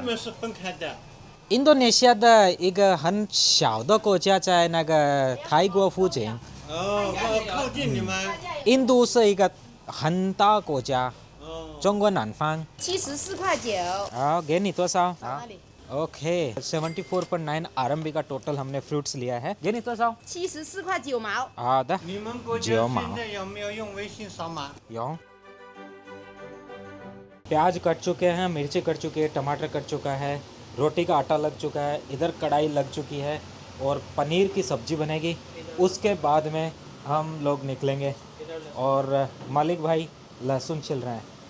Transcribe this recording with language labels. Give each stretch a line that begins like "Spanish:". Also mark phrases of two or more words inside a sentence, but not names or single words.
Chinese: 我们是分开的。印度尼西亚的一个很小的国家，在那个泰国附近。哦，靠近你们。印度是一个很大国家，哦。中国南方。 74.9。好，给你多少？好哪里？
Hindi: ，OK， 74.9 RMB का टोटल हमने फ्रूट्स लिया है।
Chinese: 给你多少？ 74.9毛。好的，你们国家现在有没有用微信扫码？有।
Hindi: प्याज कट चुके हैं, मिर्ची कट चुकी है, टमाटर कट चुका है, रोटी का आटा लग चुका है, इधर कढ़ाई लग चुकी है और पनीर की सब्जी बनेगी। उसके बाद में हम लोग निकलेंगे और मालिक भाई लहसुन छिल रहे हैं।